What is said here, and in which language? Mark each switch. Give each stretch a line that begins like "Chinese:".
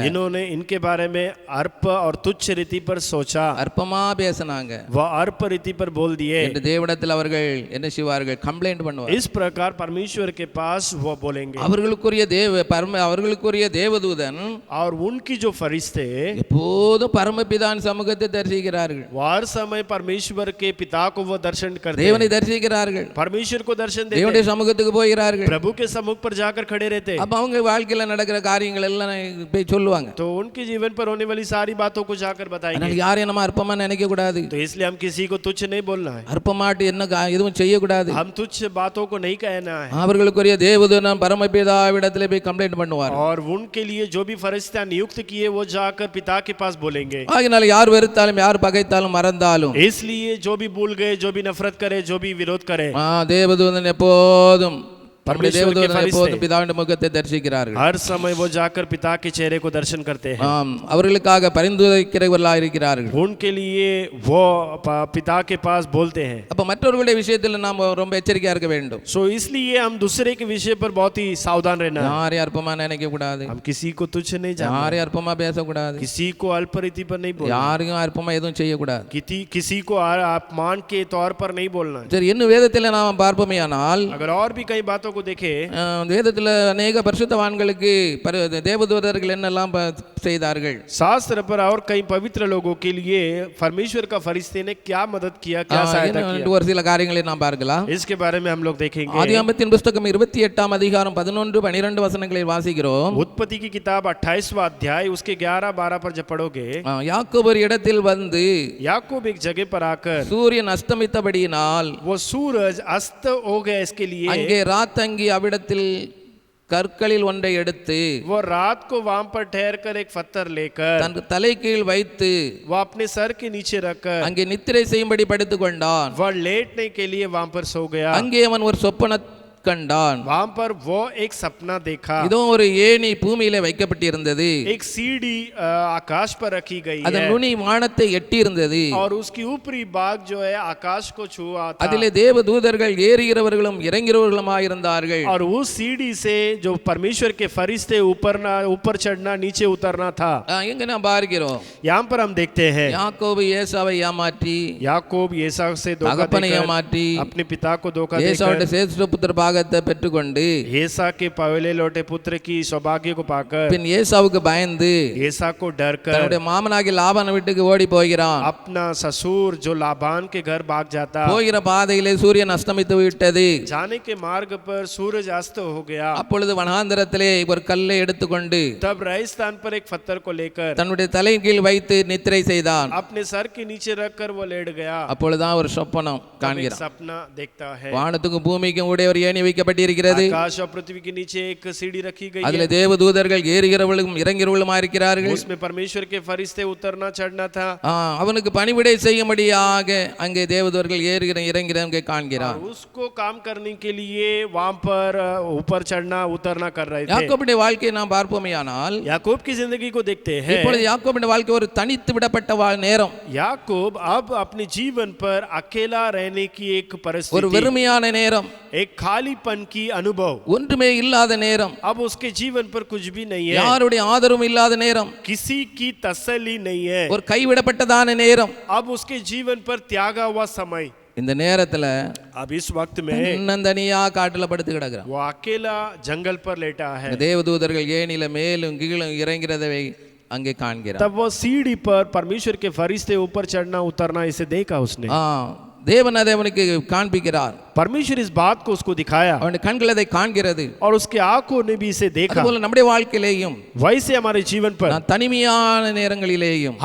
Hindi: इन्होंने इनके बारे में अर्प और तुच्छ रीति पर सोचा,
Tamil: अल्पमा பேசினாங்க,
Hindi: वह अर्प रीति पर बोल दिए.
Tamil: தேவனிடத்தில் அவர்கள் என்ன செய்வார்கள்? கம்ப்ளைண்ட் பண்ணுவார்கள்.
Hindi: इस प्रकार परमेश्वर के पास वो बोलेंगे.
Tamil: அவர்களுக்குரிய தேவதூதன்
Hindi: और उनकी जो फरिश्ते
Tamil: எப்போதும் பரமபிதாவின் சமூகத்தை தரிசிக்கிறார்கள்.
Hindi: हर समय परमेश्वर के पिता को वो दर्शन करते हैं,
Tamil: தேவனை தரிசிக்கிறார்கள்.
Hindi: परमेश्वर को दर्शन देते
Tamil: தேவனுடைய
Hindi: हैं,
Tamil: சமூகத்துக்கு போகிறார்கள்.
Hindi: प्रभु के सम्मुख पर जाकर खड़े रहते हैं.
Tamil: அப்ப அவங்க வாழ்க்கையில நடக்கிற காரியங்கள் எல்லாம் போய் சொல்லுவாங்க.
Hindi: तो उनके जीवन पर होने वाली सारी बातों को जाकर बताएंगे.
Tamil: அதனால யாரையும் நம்ம அற்பமா நினைக்க கூடாது.
Hindi: तो इसलिए हम किसी को तुच्छ नहीं बोलना है,
Tamil: அற்பமாட்டு என்ன எதுவும் செய்ய கூடாது.
Hindi: हम तुच्छ बातों को नहीं कहना है.
Tamil: அவர்களுக்குரிய தேவதூதன் பரமபிதாவிடத்திலே போய் கம்ப்ளைண்ட் பண்ணுவார்.
Hindi: और उनके लिए जो भी फरिश्ता नियुक्त किए वो जाकर पिता के पास बोलेंगे.
Tamil: ஆகினால யார் வெறுத்தாலும் யார் பகைத்தாலும் மறந்தாலும்,
Hindi: इसलिए जो भी भूल गए, जो भी नफरत करे, जो भी विरोध करे,
Tamil: தேவதூதன் எப்போதும்
Hindi: परमेश्वर
Tamil: பிதாவின் முகத்தை தரிசிக்கிறார்கள்.
Hindi: हर समय वो जाकर पिता के चेहरे को दर्शन करते हैं.
Tamil: அவர்களுக்காக பரிந்துரைக்கிறவர்களாக இருக்கிறார்கள்.
Hindi: उनके लिए वो पिता के पास बोलते हैं.
Tamil: அப்ப மற்றவர்களுடைய விஷயத்தில் நாம் ரொம்ப எச்சரிக்கையா இருக்க வேண்டும்.
Hindi: सो इसलिए हम दूसरे के विषय पर बहुत ही सावधान रहना है.
Tamil: யாரையும் அற்பமா நினைக்க கூடாது.
Hindi: हम किसी को तुच्छ नहीं जानना,
Tamil: யாரையும் அற்பமா பேசக்கூடாது.
Hindi: किसी को अल्परीति पर नहीं बोलना,
Tamil: யாரையும் அற்பமா எதுவும் செய்யக்கூடாது.
Hindi: किसी को अपमान के तौर पर नहीं बोलना.
Tamil: சரி, இன்னும் வேதத்தில் நாம் பார்ப்போமேயானால்,
Hindi: अगर और भी कई बातों को देखे,
Tamil: வேதத்தில் अनेक பரிசுத்தவான்களுக்கு தேவதூதர்கள் என்னெல்லாம் செய்தார்கள்.
Hindi: शास्त्र पर और कई पवित्र लोगों के लिए परमेश्वर का फरिश्ते ने क्या मदद किया, क्या सहायता किया,
Tamil: ஒரு சில காரியங்களை நாம் பார்க்கலாம்.
Hindi: इसके बारे में हम लोग देखेंगे.
Tamil: ஆதியாகமத்தின் புத்தகம் 28ஆம் அதிகாரம் 11-12 வசனங்களில் வாசிக்கிறோம்.
Hindi: उत्पत्ति की किताब 28वां अध्याय उसके 11-12 पर जब पढ़ोगे,
Tamil: யாக்கோபு ஒரு இடத்தில் வந்து
Hindi: याकूब एक जगह पर आकर,
Tamil: சூரியன் அஸ்தமித்தபடியினால்
Hindi: वो सूरज अस्त हो गया, इसके लिए
Tamil: அங்கே ராத்தங்கி அவ்விடத்தில் கற்களில் ஒன்றை எடுத்து
Hindi: वो रात को वहां पर ठहर कर एक पत्थर लेकर
Tamil: தன் தலை கீழ் வைத்து
Hindi: वो अपने सर के नीचे रखकर
Tamil: அங்கே நித்திரை செய்யும்படி படுத்துக் கொண்டான்.
Hindi: वह लेटने के लिए वहां पर सो गया.
Tamil: அங்கே அவன் ஒரு சொப்பன கண்டான்.
Hindi: वहां पर वो एक सपना देखा.
Tamil: இதோ ஒரு ஏணி பூமியிலே வைக்கப்பட்டிருந்தது.
Hindi: एक सीढ़ी आकाश पर रखी गई है,
Tamil: அதன் நுனி வானத்தை எட்டி இருந்தது.
Hindi: और उसकी ऊपरी भाग जो है आकाश को छुआ था.
Tamil: அதிலே தேவதூதர்கள் ஏறுகிறவர்களும் இறங்குகிறவர்களுமாய் இருந்தார்கள்.
Hindi: और उस सीढ़ी से जो परमेश्वर के फरिश्ते ऊपर चढ़ना, नीचे उतरना था.
Tamil: எங்க நாம் பார்க்கிறோம்,
Hindi: यहाँ पर हम देखते हैं
Tamil: யாக்கோபு ஏசாவை ஏமாற்றி,
Hindi: याकूब एसाव से धोखा
Tamil: தகப்பனை
Hindi: देकर,
Tamil: ஏமாற்றி,
Hindi: अपने पिता को धोखा
Tamil: ஏசாவுடைய
Hindi: देकर,
Tamil: சேஷ்ட புத்திர பாகத்தை பெற்றுக்கொண்டு
Hindi: एसा के पहले लौटे पुत्र की सौभाग्य को पाकर,
Tamil: பின் ஏசாவுக்கு பயந்து
Hindi: एसा को डर कर
Tamil: தன்னுடைய மாமனாகி லாபான் வீட்டுக்கு ஓடி போகிறான்.
Hindi: अपना ससुर जो लाबान के घर भाग जाता.
Tamil: போகிற பாதையிலே சூரியன் அஸ்தமித்து விட்டது.
Hindi: जाने के मार्ग पर सूरज अस्त हो गया.
Tamil: அப்பொழுது வனாந்தரத்திலே ஒரு கல்லை எடுத்துக்கொண்டு
Hindi: तब राजस्थान पर एक पत्थर को लेकर
Tamil: தன்னுடைய தலை கீழ் வைத்து நித்திரை செய்தான்.
Hindi: अपने सर के नीचे रखकर वो लेट गया.
Tamil: அப்பொழுதுதான் ஒரு சொப்பனம்
Hindi: एक
Tamil: காண்கிறான்.
Hindi: सपना देखता है.
Tamil: வானத்துக்கும் பூமிக்கும் உடைய ஒரு ஏணி வைக்கப்பட்டிருக்கிறது.
Hindi: आकाश और पृथ्वी के नीचे एक सीढ़ी रखी गई
Tamil: அதில்
Hindi: है,
Tamil: தேவதூதர்கள் ஏறுகிறவர்களும் இறங்குகிறவர்களுமா இருக்கிறார்கள்.
Hindi: उसमें परमेश्वर के फरिश्ते उतरना चढ़ना था,
Tamil: அவனுக்கு பணிவிடை செய்யும்படியாக அங்கே தேவதூதர்கள் ஏறுகிற இறங்கிறவங்க காண்கிறான்.
Hindi: और उसको काम करने के लिए वहां पर ऊपर चढ़ना उतरना कर रहे थे।
Tamil: யாக்கோபுடைய வாழ்க்கையை நாம் பார்ப்போமேயானால்
Hindi: याकूब की जिंदगी को देखते हैं,
Tamil: இப்பொழுது யாக்கோபுடைய வாழ்க்கை ஒரு தனித்து விடப்பட்ட நேரம்.
Hindi: याकूब अब अपने जीवन पर अकेला रहने की एक
Tamil: ஒரு
Hindi: परिस्थिति,
Tamil: வெறுமையான நேரம்,
Hindi: एक खालीपन की अनुभव,
Tamil: ஒன்றுமே இல்லாத நேரம்,
Hindi: अब उसके जीवन पर कुछ भी नहीं है,
Tamil: யாருடைய ஆதரவும் இல்லாத நேரம்,
Hindi: किसी की तसल्ली नहीं है,
Tamil: ஒரு கைவிடப்பட்டதான நேரம்.
Hindi: अब उसके जीवन पर त्यागा हुआ समय।
Tamil: இந்த நேரத்துல
Hindi: अब इस वक्त में
Tamil: தன்னந்தனியா காட்டுல படுத்து கிடக்குறான்.
Hindi: वो अकेला जंगल पर लेटा है,
Tamil: தேவதூதர்கள் ஏனில மேலும் கீழும் இறங்கிறதை அங்கே காண்கிறான்.
Hindi: तब वो सीढ़ी पर परमेश्वर के फरिश्ते ऊपर चढ़ना उतरना इसे देखा उसने।
Tamil: தேவன் அதை அவனுக்கு காண்பிக்கிறார்.
Hindi: परमेश्वर इस बात को उसको दिखाया
Tamil: அவனுடைய கண்கள் அதை காண்கிறது.
Hindi: और उसके आंखों ने भी इसे देखा।
Tamil: அதுபோல நம்முடைய வாழ்க்கையிலேயும்
Hindi: वैसे हमारे जीवन पर
Tamil: தனிமையான நேரங்களிலேயும்,